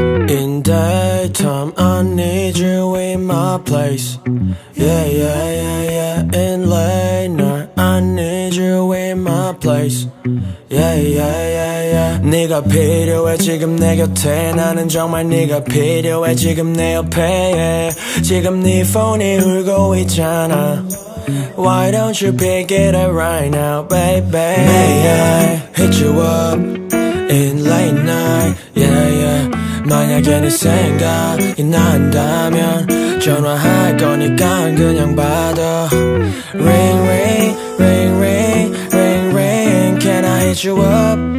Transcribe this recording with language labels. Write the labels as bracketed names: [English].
[English] In daytime I need you in my place. Yeah yeah yeah yeah. In late night I need you in my place. Yeah yeah yeah yeah. [Korean] 네가 필요해 지금 내 곁에. 나는 정말 네가 필요해 지금 내 옆에. Yeah. 지금 네 폰이 울고 있잖아. [English] Why don't you pick it up right now, baby? May I hit you up in late night, yeah, yeah. [Korean] 만약에 네 생각이 난다면 전화할 거니까 그냥 받아. [English] Ring, ring, ring, ring, ring, ring. Can I hit you up?